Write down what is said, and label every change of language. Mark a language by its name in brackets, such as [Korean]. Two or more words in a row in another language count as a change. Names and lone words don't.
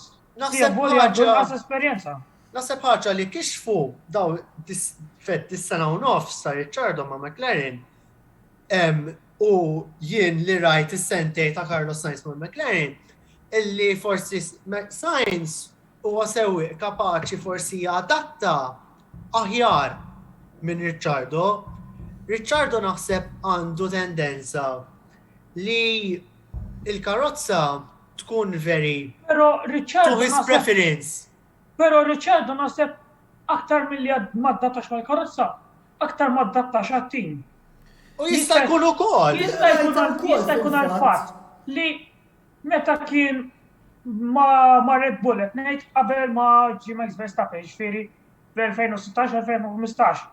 [Maltese] Naħseb ħaġa li kixfu daw dis-sena u nofs sa Ricciardo ma' McLaren u jien li rajt is-sentej ta' Carlos Sainz ma' McLaren illi forsi Sainz huwa sewwieq kapaċi forsi jadatta aħjar minn Ricciardo. Ricciardo naħseb għandu tendenza li il-karozza tkun [English] very to his preference. [Maltese] Pero Ricciardo naħseb aktar mill-li maddattax mal-karozza, aktar maddattax għat-tim. U jista' jkun ukoll. Jista' jkun għal-fatt li meta kien ma' Red Bull qed ngħid qabel ma' ġie Max Verstappen ġifieri fl-2016-2015.